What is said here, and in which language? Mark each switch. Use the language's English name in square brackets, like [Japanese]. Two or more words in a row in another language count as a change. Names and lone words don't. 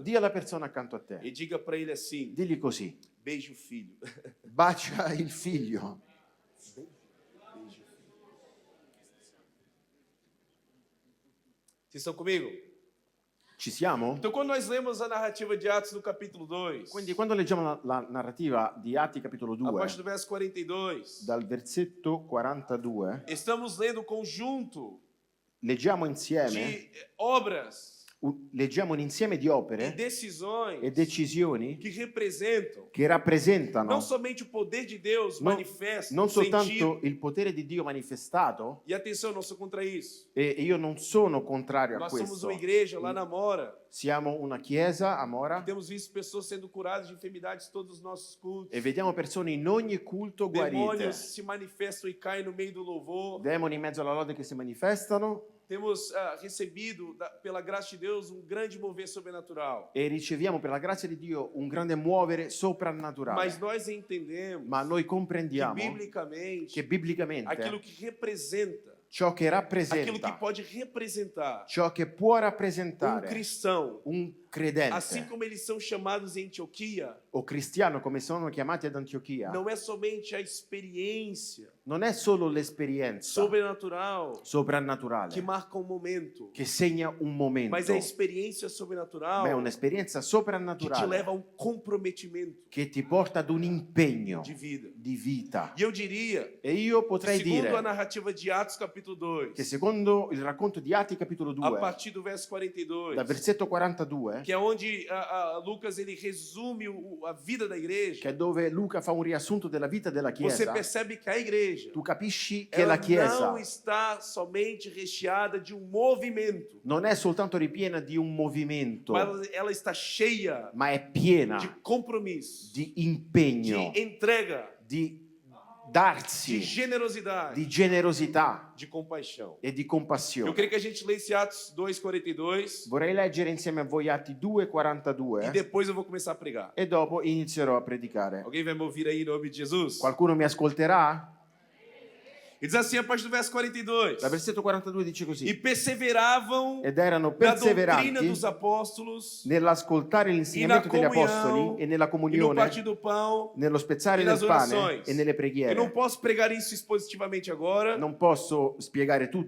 [Italian] Dì alla persona accanto a e te, [Portuguese] diga para ele assim: [Italian] digli così, [Portuguese] beije o filho. [Italian] bacia il figlio. [Portuguese] Vocês estão comigo? [Italian] Ci siamo? [Portuguese] Então, quando nós lemos a narrativa de Atos no capítulo 2, [Italian] Quindi quando leggiamo la narrativa di Atti capitolo [Portuguese] a [Italian] 2, [Portuguese] partir do verso 42, [Italian] dal versetto 42, [Portuguese] estamos lendo o conjunto [Italian] leggiamo insieme, [Portuguese] de obras [Italian] leggiamo un insieme di [Portuguese] e [Italian] opere [Portuguese] decisões [Italian] e decisioni [Portuguese] que representam [Italian] che rappresentano [Portuguese] não somente o poder de Deus [Italian] non, [Portuguese] manifesto, [Italian] non [Portuguese] sentido. [Italian] soltanto il potere di Dio manifestato, [Portuguese] E atenção, não sou contra isso. [Italian] e io non sono contrario a [Portuguese] Nós somos [Italian] questo. [Portuguese] uma igreja lá na Mora. [Italian] Siamo una chiesa a Mora [Portuguese] Temos visto pessoas sendo curadas de enfermidades todos os nossos cultos. [Italian] e vediamo persone in ogni culto guarite, [Portuguese] Demônios se manifestam e caem no meio do louvor. [Italian] demoni in mezzo alla lode che si manifestano, [Portuguese] temos recebido, pela graça de Deus, um grande mover sobrenatural. [Italian] e riceviamo per la grazia di Dio un grande muovere soprannaturale. [Portuguese] Mas nós entendemos [Italian] Ma noi [Portuguese] que, [Italian] comprendiamo [Portuguese] biblicamente, [Italian] che biblicamente [Portuguese] aquilo que representa, [Italian] ciò che [Portuguese] aquilo que [Italian] rappresenta, [Portuguese] pode representar [Italian] ciò che può [Portuguese] um [Italian] rappresentare [Portuguese] cristão, [Italian] un credente [Portuguese] assim como eles são chamados em Antioquia, [Italian] o cristiano come sono chiamati ad Antiochia, [Portuguese] não é somente a experiência [Italian] non è solo l'esperienza [Portuguese] sobrenatural [Italian] soprannaturale [Portuguese] que marca um momento, [Italian] che segna un momento, [Portuguese] mas a experiência sobrenatural [Italian] ma è un'esperienza [Portuguese] que te [Italian] soprannaturale [Portuguese] leva a um comprometimento [Italian] che ti porta ad un impegno [Portuguese] de vida. [Italian] di vita. [Portuguese] E eu diria, [Italian] E io potrei [Portuguese] segundo a [Italian] dire [Portuguese] narrativa de Atos capítulo 2, [Italian] che secondo il racconto di Atti capitolo [Portuguese] a [Italian] 2, [Portuguese] partir do verso 42, [Italian] dal versetto 42, [Portuguese] que é onde Lucas ele resume a vida da igreja, [Italian] che è dove Luca fa un riassunto della vita della [Portuguese] você [Italian] Chiesa, [Portuguese] percebe que a igreja [Italian] tu capisci che [Portuguese] ela [Italian] la Chiesa [Portuguese] não está somente recheada de um movimento, [Italian] non è soltanto ripiena di un movimento, [Portuguese] mas ela está cheia [Italian] ma è piena [Portuguese] de compromisso, [Italian] di impegno, [Portuguese] de entrega, [Italian] di [Portuguese] de [Italian] darsi, [Portuguese] generosidade, [Italian] di generosità [Portuguese] de compaixão. [Italian] e di [Portuguese] Eu [Italian] compassione. [Portuguese] queria que a gente lesse Atos 2:42 [Italian] Vorrei leggere insieme a voi Atti [Portuguese] e [Italian] 2:42 [Portuguese] depois eu vou começar a pregar. [Italian] e dopo inizierò a predicare. [Portuguese] Alguém vai me ouvir aí em nome de Jesus? [Italian] Qualcuno mi ascolterà? [Portuguese] E diz assim a partir do verso 42. [Italian] Dal versetto 42 dice E così: [Portuguese] perseveravam [Italian] ed erano [Portuguese] na doutrina [Italian] perseveranti [Portuguese] dos apóstolos [Italian] nell'ascoltare [Portuguese] e na [Italian] l'insegnamento degli apostoli [Portuguese] comunhão [Italian] e nella [Portuguese] e no [Italian] comunione, [Portuguese] partir do pão [Italian] nello spezzare [Portuguese] e [Italian] del [Portuguese] nas [Italian] pane [Portuguese] orações. [Italian] e nelle [Portuguese] Eu não [Italian] preghiere. [Portuguese] posso pregar isso expositivamente agora, [Italian] Non posso spiegare tutto